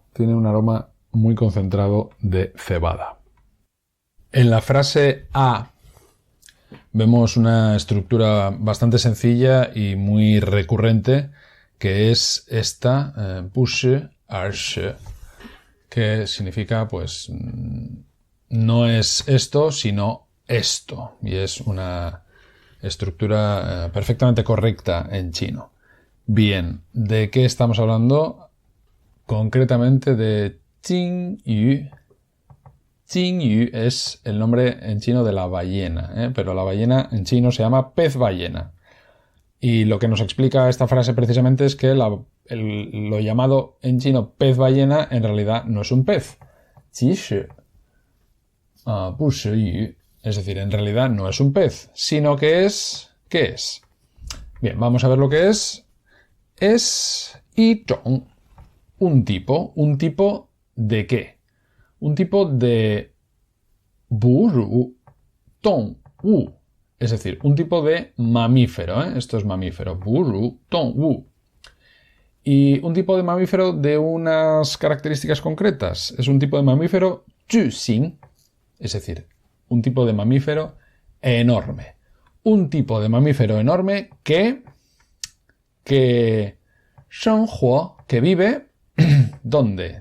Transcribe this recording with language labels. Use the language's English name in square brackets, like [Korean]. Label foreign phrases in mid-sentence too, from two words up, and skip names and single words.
[Spanish] Tiene un aroma muy concentrado de cebada. En la frase a vemos una estructura bastante sencilla y muy recurrente, que es esta, [Chinese] 不是而是, [Spanish] que significa, pues, no es esto, sino esto. Y es una estructura perfectamente correcta en chino. Bien, ¿de qué estamos hablando? Concretamente de Jingyu. Jingyu es el nombre en chino de la ballena, pero la ballena en chino se llama pez ballena. Y lo que nos explica esta frase precisamente es que lo llamado en chino pez ballena en realidad no es un pez. [Chinese] 其实, 不是鱼. [Spanish] Es decir, en realidad no es un pez, sino que es... ¿Qué es? Bien, vamos a ver lo que es. Es [Chinese] 一种, [Spanish] un tipo. ¿Un tipo de qué? Un tipo de [Chinese] 哺乳动物. [Spanish] Es decir, un tipo de mamífero. Esto es mamífero. [Chinese] 哺乳动物. [Spanish] Y un tipo de mamífero de unas características concretas. Es un tipo de mamífero 巨型. Es decir, un tipo de mamífero enorme. Un tipo de mamífero enorme que 生活, que vive, ¿dónde?